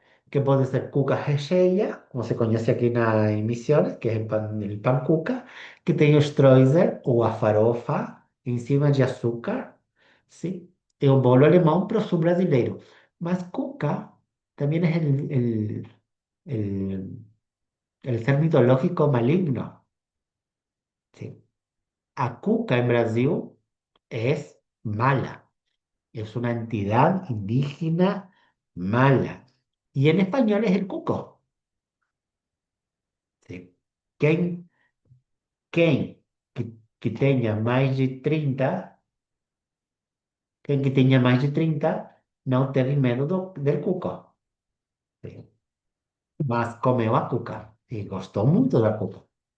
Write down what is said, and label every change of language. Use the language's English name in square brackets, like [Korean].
[Portuguese] que pode ser cuca recheia, como se conhece aqui em Misiones, que é [Spanish] el pan cuca, [Portuguese] que tem o streusel ou a farofa em cima de açúcar, sim? É o bolo alemão para o sul brasileiro. Mas cuca também é [Spanish] el, el ser mitológico maligno, ¿sí? A cuca en Brasil es mala, es una entidad indígena mala. Y en español es el cuco, ¿sí? [Portuguese] Quem, quem que tenha mais de 30, quem que tenha mais de 30 não teve medo [Spanish] del cuco, ¿sí? [Portuguese] Mas comeu a cuca e gostou muito da cuca.